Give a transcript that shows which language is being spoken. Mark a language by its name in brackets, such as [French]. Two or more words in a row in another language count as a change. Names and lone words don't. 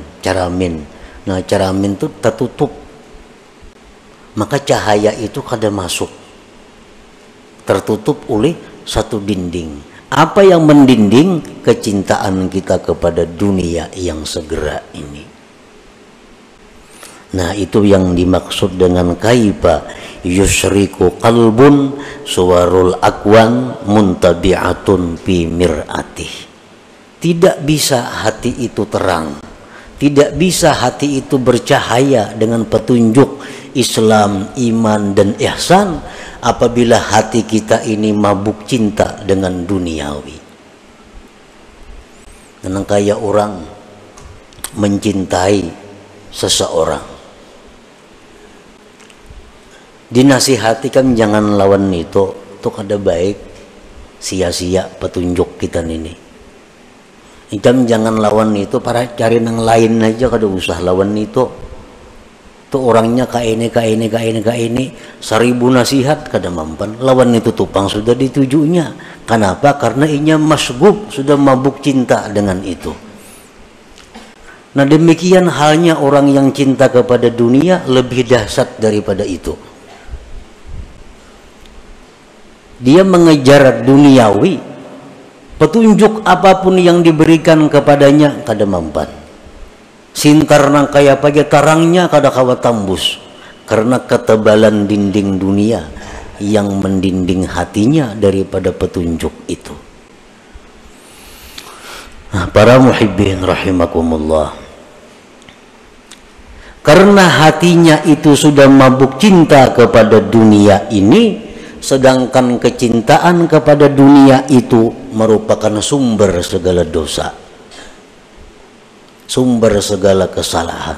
[Banjar] Nah, caramin itu tertutup. Maka cahaya itu kada masuk. [Indonesian] Tertutup oleh satu dinding. Apa yang mendinding? Kecintaan kita kepada dunia yang segera ini. Nah, itu yang dimaksud dengan [Arabic] كيف يشرق قلب صور الأكوان منطبعة في مرآته. [Indonesian] Tidak bisa hati itu terang, tidak bisa hati itu bercahaya dengan petunjuk Islam, iman, dan ihsan apabila hati kita ini mabuk cinta dengan duniawi. Dan kayak orang mencintai seseorang, [Banjar] dinasihatikan jangan lawan itu kada baik, sia-sia petunjuk kita ini. Ikam jangan lawan itu, para cari nang lain aja, kada usah lawan itu. Tuh orangnya ka ini, 1000 nasihat kada mampan. Lawan itu tupang sudah ditujunya. Kenapa? Karena inya masgub, [Indonesian] sudah mabuk cinta dengan itu. Nah, demikian halnya orang yang cinta kepada dunia lebih dahsyat daripada itu. Dia mengejar duniawi, petunjuk apapun yang diberikan kepadanya kada mampan. [Banjar] Sintar nang kaya pagi tarangnya kada kawa tambus karena ketebalan dinding dunia yang mendinding hatinya daripada petunjuk itu. [Indonesian] Nah, para [Arabic] محبين رحمكم الله, [Indonesian] karena hatinya itu sudah mabuk cinta kepada dunia ini, sedangkan kecintaan kepada dunia itu merupakan sumber segala dosa, sumber segala kesalahan.